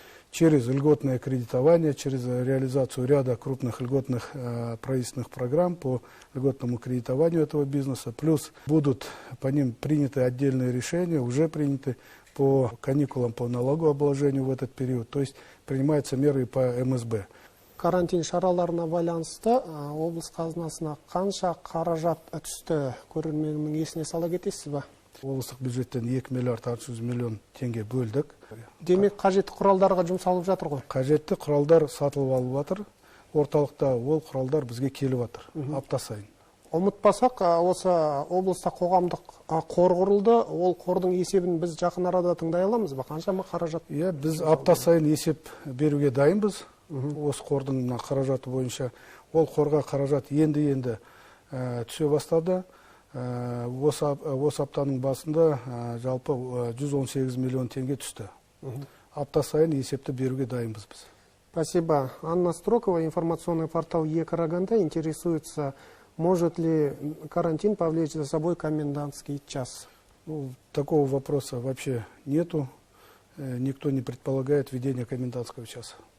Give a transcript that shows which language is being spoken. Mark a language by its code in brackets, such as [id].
[ru] Через льготное кредитование, через реализацию ряда крупных льготных правительственных программ по льготному кредитованию этого бизнеса. Плюс будут по ним приняты отдельные решения, уже приняты по каникулам, по налогообложению в этот период. То есть принимаются меры и по МСБ. [kk] Карантин шараларына байланысты облыс қазынасына қанша қаражат түсті, көрерменнің есіне сала кетесіз ба? Облыстық бюджеттен 2 миллиард 600 миллион теңге бөлдік. Демек қажетті құралдарға жұмсалып жатыр ғой? Қажетті құралдар сатылып алып жатыр. Орталықта ол құралдар бізге келіп жатыр апта сайын. Ұмытпасақ, осы облыста қоғамдық қор құрылды. Ол қордың есебін біз жақын арада тыңдай аламыз ба? Қаншама қаражат? Иә, біз апта сайын есеп беруге дайынбыз. Осы қордың қаражаты бойынша. Ол қорға қаражат енді түсе бастады. Осы аптаның басында жалпы 118 миллион теңге түсті. Апта сайын есепті беруге дайынбыз біз. [ru] Спасибо. Анна Строкова, информационный портал Е-Караганда, интересуется, может ли карантин повлечь за собой комендантский час? Такого вопроса вообще нету. Никто не предполагает введение комендантского часа.